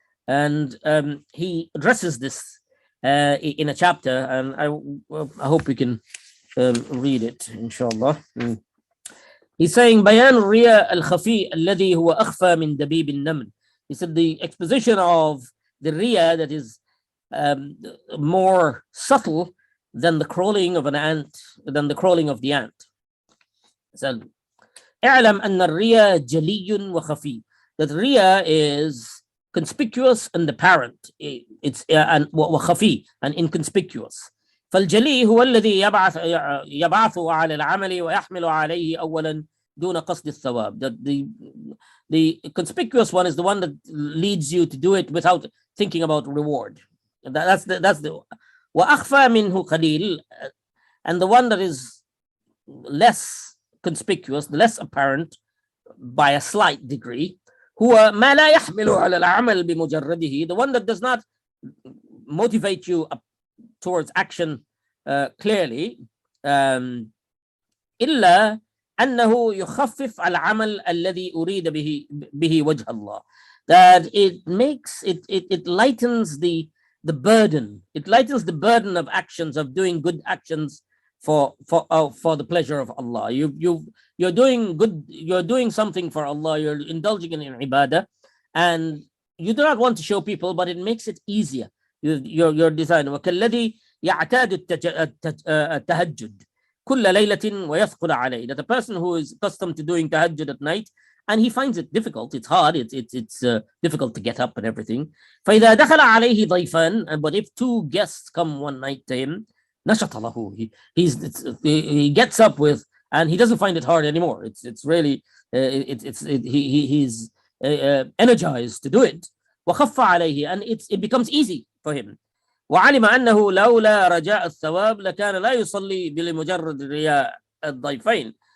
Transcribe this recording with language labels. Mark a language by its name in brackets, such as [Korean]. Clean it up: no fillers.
[English] And he addresses this in a chapter, and I hope we can read it, inshallah. He's saying, [Arabic] Bayan Riya al-Khafi alladhi huwa akhfa min dabib al-naml. [English] He said the exposition of the Riya that is more subtle than the crawling of an ant, than the crawling of the ant. So, [Arabic] اعلم أن الريا جلي وخفي. [English] That Riya is conspicuous and apparent. It's وخفي and inconspicuous. [Arabic] فالجلي هو الذي يبعث على العمل ويحمل عليه أولا دون قصد الثواب. [English] That the conspicuous one is the one that leads you to do it without thinking about reward. That's the [Arabic] وأخفى منه قليل, [English] and the one that is less conspicuous, less apparent by a slight degree, [Arabic] هو ما لا يحمل على العمل بمجرده, [English] the one that does not motivate you towards action clearly, [Arabic] إلا أنه يخفف العمل الذي أريد به وجه الله. [English] That it makes it lightens the burden. It lightens the burden of actions, of doing good actions for the pleasure of Allah. You're doing good. You're doing something for Allah. You're indulging in ibadah, and you do not want to show people, but it makes it easier. Your design. [Arabic] وكالذي يعتاد التهجد كل ليلة ويثقل عليه. [English] That a person who is accustomed to doing tahajjud at night and he finds it difficult, it's hard, it's difficult to get up and everything. [Arabic] فإذا دخل عليه ضيفان, [English] but if two guests come one night to him, [Arabic] نشط له. [English] He gets up with, and he doesn't find it hard anymore. It's really he's energized to do it. [Arabic] وخف عليه, [English] and it becomes easy for him. [Arabic] وعلم أنه لولا رجاء الثواب لكان لا يصلي بمجرد رياء الضيفين.